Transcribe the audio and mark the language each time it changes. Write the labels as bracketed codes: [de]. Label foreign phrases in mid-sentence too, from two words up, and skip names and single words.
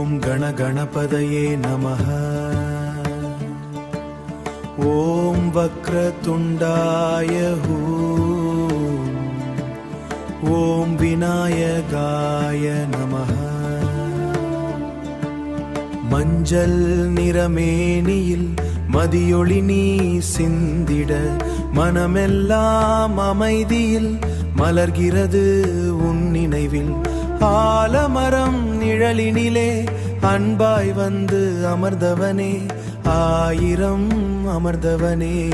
[sa] गण गणपतये नमः। ॐ वक्रतुण्डाय हूं ॐ विनायकाय नमः। [ta] மஞ்சள் நிறமேனியில் மதியொளி நீ சிந்திட மனமெல்லாம் அமைதியில் மலர்கிறது உன் நினைவில். ஆலமரம் நிழலினிலே அன்பாய் வந்து அமர்ந்தவனே, ஆயிரம் அமர்ந்தவனே.